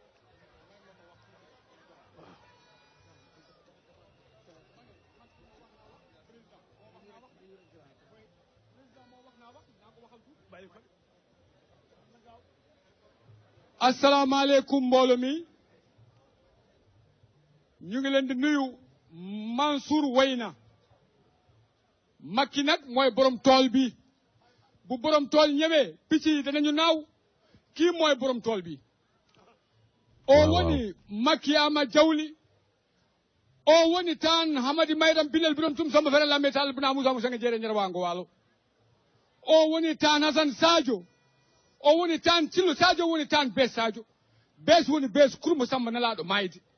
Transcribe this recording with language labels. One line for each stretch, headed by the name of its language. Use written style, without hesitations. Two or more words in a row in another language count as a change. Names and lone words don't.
Wolof: asalaamaaleykum mbooloo mi ñu ngi leen di nuyu Mansour Wayna Macky nag mooy borom tool bi bu borom tool ñëwee picc yi danañu naaw kii mooy borom tool bi
Fula: o woni Macky ama jawli o woni tan Hamadi Mayram Bilel birom tum samba fere lambe tal bina musa musa jeere ñere wango walo o woni tan Hasan Sadio o woni tan Cillo Sadio woni tan Bes Sadio Bes woni Bes kurmo samba nalaɗo mayde